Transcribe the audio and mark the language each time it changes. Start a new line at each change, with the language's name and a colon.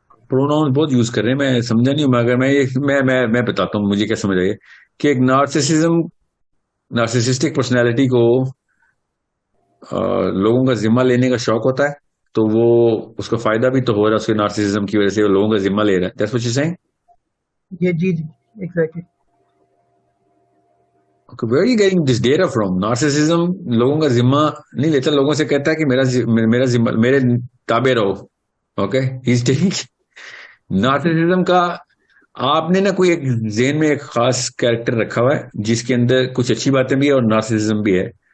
Urdu: Pronoun بہت use کر رہے ہیں, میں سمجھا نہیں ہوں, مگر میں بتاتا ہوں مجھے کیا سمجھ آئی ہے کہ ایک نارسسسٹک پرسنالٹی کو لوگوں کا ذمہ لینے کا شوق ہوتا ہے, تو وہ اس کو فائدہ بھی تو ہو رہا ہے اس کے نارسسزم کی وجہ سے, وہ لوگوں کا ذمہ لے رہا ہے.
English: That's what you're saying?
Urdu: جی exactly.
English: Where are you getting this data from?
Urdu: Narcissism لوگوں کا ذمہ نہیں لیتا, لوگوں سے کہتا ہے کہ میرا ذمہ میرے تابع رہو. اوکے,
English: he's taking
Urdu: نارسسزم کا آپ نے نا کوئی ایک ذہن میں ایک خاص کیریکٹر رکھا ہوا ہے جس کے اندر کچھ اچھی باتیں بھی ہے اور نارسسزم بھی ہے.